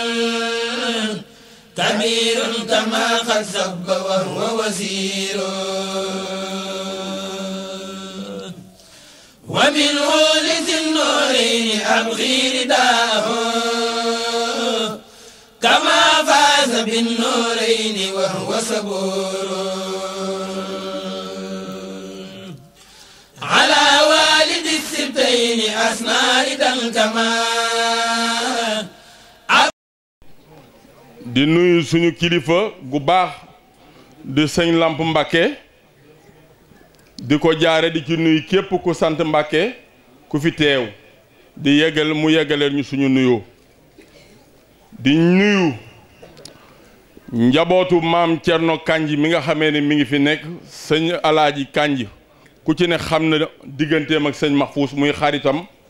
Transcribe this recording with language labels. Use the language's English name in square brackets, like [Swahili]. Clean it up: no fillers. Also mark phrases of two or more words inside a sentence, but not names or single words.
[Arabic] كبير كما قد سب وهو وزير ومنه لذي النورين أبغي رداه كما فاز بالنورين وهو صبور على والد السبتين أثنى ردا كما [Wolof] di nuyu suñu kilifa gu baax di sëñ Lamp Mbàkke di ko jaare di ci nuyu képp ku sant Mbàkke ku fi teew di yeggal mu yeggaleel ñu suñu nuyoo di nuyu njabootu maam Cerno Kanji mi nga xamee ne mi ngi fi nekk sëñ Alaaji Kanji ku ci ne xam na digganteem ak sëñ Mahfous muy xaritam